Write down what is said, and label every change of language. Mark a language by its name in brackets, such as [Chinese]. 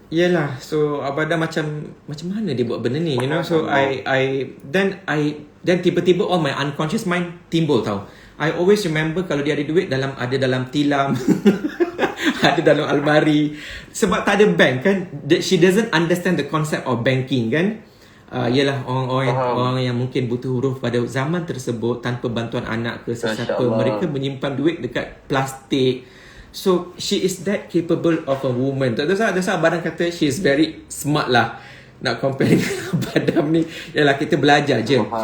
[Malay] Yelah, so Abadam macam mana dia buat benda ni, So then tiba-tiba [English] all my unconscious mind [Malay] timbul tau. [English] I always remember [Malay] kalau dia ada duit ada dalam tilam, ada dalam almari. Sebab tak ada bank kan. [English] She doesn't understand the concept of banking kan. [Malay] Ialah orang yang mungkin butuh huruf pada zaman tersebut tanpa bantuan anak ke sesiapa, mereka menyimpan duit dekat plastik. [English] So she is that capable of a woman. That's why Abadam kata she is very smart lah. [Malay] Nak compare dengan Abadam ni, ialah kita belajar je.